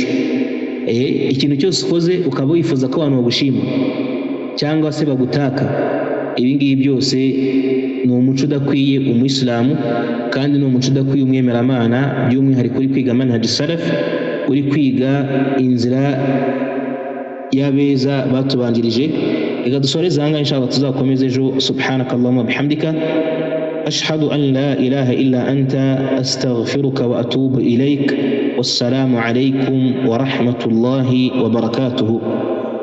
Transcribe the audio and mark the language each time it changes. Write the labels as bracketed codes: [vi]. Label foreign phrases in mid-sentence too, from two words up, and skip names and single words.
[rw] Ikintu cyose ukoze ukaba wifuza ko abantu bagushima cyangwa se bagutaka, ibi ngibi byose ni umuco udakwiye umuyisilamu, kandi ni umuco udakwiye umwemeramana, by'umwihariko uri kwiga [ar] منهج سلف, [rw] uri kwiga inzira y'abeza batubanjirije. Reka dusoreze ahangaha inshallah, tuzakomeza ejo. [ar] سبحانك اللهم بحمدك أشهد أن لا إله إلا أنت أستغفرك وأتوب إليك. والسلام عليكم ورحمة الله وبركاته.